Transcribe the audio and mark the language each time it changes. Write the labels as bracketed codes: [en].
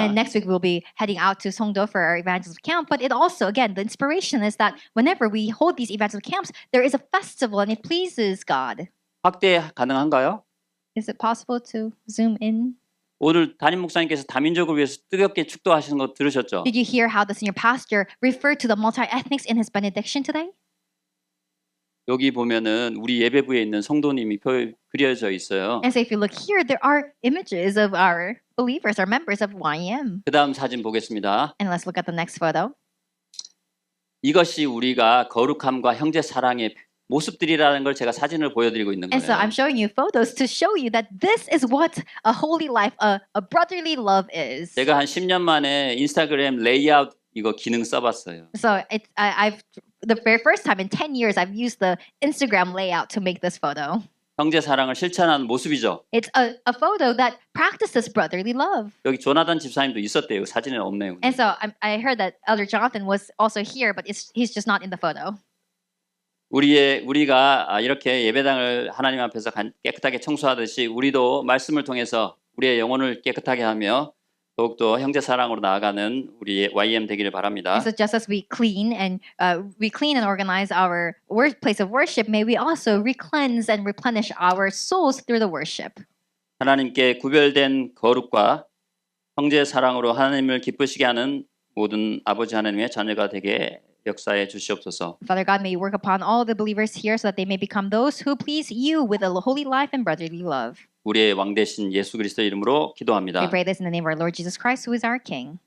[en] And next week we'll be heading out to Songdo for our evangelism camp. But it also, again, the inspiration is that whenever we hold these evangelism camps, there is a festival and it pleases God. [ko] 확대 가능한가요? [en] Is it possible to zoom in? [ko] 오늘 담임 목사님께서 다민족을 위해서 뜨겁게 축도하시는 거 들으셨죠? [en] Did you hear how the senior pastor referred to the multi-ethnics in his benediction today? [ko] 여기 보면은 우리 예배부에 있는 성도님이 그려져 있어요. [en] And so if you look here, there are images of our believers, our members of YM. [ko] 그다음 사진 보겠습니다. [en] And let's look at the next photo. [ko] 이것이 우리가 거룩함과 형제 사랑의 모습들이라는 걸 제가 사진을 보여드리고 있는 [en] And so [ko] 거예요. [en] I'm showing you photos to show you that this is what a holy life, a brotherly love is. [ko] 제가 한 10년 만에 인스타그램 레이아웃 이거 기능 써봤어요. [en] So I've the very first time in 10 years I've used the Instagram layout to make this photo. [ko] 형제 사랑을 실천하는 모습이죠. [en] It's a photo that practices brotherly love. [ko] 여기 조나단 집사님도 있었대요. 사진에 없네요. [en] And so I heard that Elder Jonathan was also here, but he's just not in the photo. [ko] 우리가 이렇게 예배당을 하나님 앞에서 깨끗하게 청소하듯이 우리도 말씀을 통해서 우리의 영혼을 깨끗하게 하며 더욱더 형제 사랑으로 나아가는 우리 YM 되기를 바랍니다. [en] And so just as we clean and organize our place of worship, may we also re-cleanse and replenish our souls through the worship. [ko] 하나님께 구별된 거룩과 형제 사랑으로 하나님을 기쁘시게 하는 모든 아버지 하나님의 자녀가 되게 역사해 주시옵소서. [en] Father God, may you work upon all the believers here so that they may become those who please you with a holy life and brotherly love. [ko] 우리의 왕 되신 예수 그리스도 이름으로 기도합니다. [en] We pray this in the name of our Lord Jesus Christ, who is our King.